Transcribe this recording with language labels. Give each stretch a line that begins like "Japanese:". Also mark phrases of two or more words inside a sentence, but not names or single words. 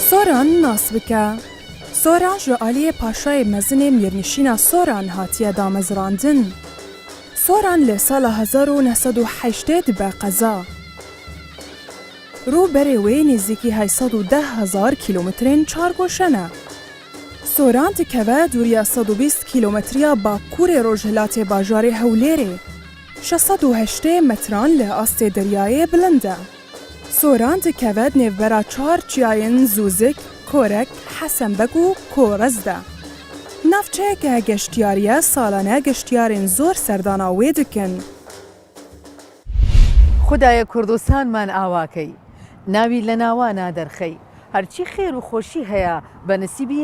Central Kurdish: سۆران ناس بکە.
Kurdish: سۆران ji aliyê paşayê mezinê Mîrnişîna Soran hatiye damezrandin. Soran li sala 1980 dibe qeza. Rûberê wê nêzîkî 810,000 kîlometrên çargoşen e. Soran dikeve dûriya 120 kîlometriya Bakurê Rojhilatê bajarê Hewlêrê. 680 metran li astê deryayê bilind e. Soran dikeve nêvbera çar çiyayên Zûzik, Korek, Hesenbek û Korez de. Navçeyeke geştiyariye salane geştiyarên zor serdana wê dikin.
Central Kurdish: خدایە کوردستانمان ئاواکەی ناوی لە ناوانە دەرخەی هەرچی خێر و خۆشی هەیە بە نسیبی